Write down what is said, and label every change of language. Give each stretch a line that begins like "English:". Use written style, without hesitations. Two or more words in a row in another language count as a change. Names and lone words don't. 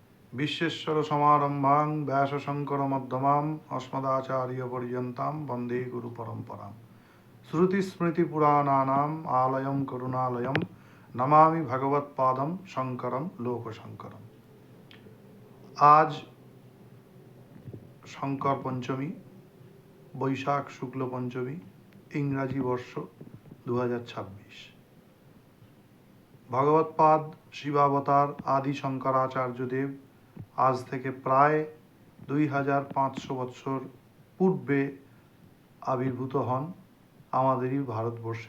Sanskrit: বিশ্বেশ্বর সমারম্ভাং ব্যাসশঙ্কর মধ্যমাম अस्मदाचार्य पर्यन्तां वन्दे गुरु परम्परां श्रुतिस्मृतिपुराणानाम् आलयं करुणालयं नमामि भगवत्पादं शंकरं लोकशंकरम।
Hindi: आज शंकर पंचमी,
Bangla: বৈশাখ শুক্ল পঞ্চমী, ইংরাজি বর্ষ 2026। ভগবৎপাদ শিবাবতার আদি শঙ্করাচার্যদেব আজ থেকে প্রায় 2500 বৎসর পূর্বে আবির্ভূত হন আমাদেরই ভারতবর্ষের